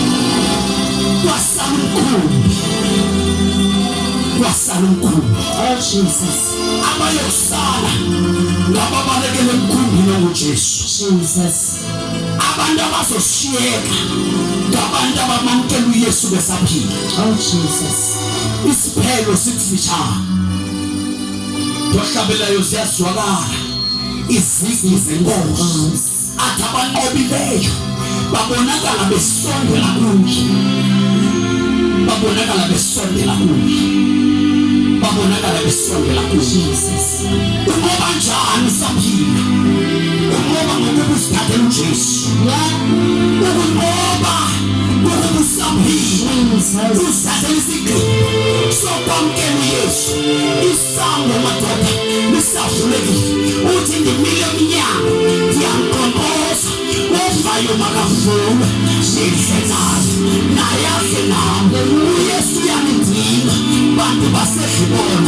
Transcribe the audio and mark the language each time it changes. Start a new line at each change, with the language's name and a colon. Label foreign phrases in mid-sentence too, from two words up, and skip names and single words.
Xhosa: Kwasala umkhumbi. Jesus. Abayosala ngababalekele emkhumbini onguJesu. Jesus. Abantu abazoshiyeka ngabantu abamamkela uYesu besaphila. Jesus. Isiphelo sikufitshane. Dohlabelayo ziyazwakala izizwi zenkosi. Athi abanqobileyo babonakala besondela kuye. Babonakala besondela kuye. Jesus. Ngoba njani usaphila? Ngoba ngokuba usithathele uJesu. Ngoba usaphila. Usithathele isigqi sokwamkela uYesu. Isango madoda lisavulekile. Uthi ndimile emnyango ndiyamkhonkoza ovayo makavule ndihle naye aze nami. uYesu uyangidinga bantu basedlibona.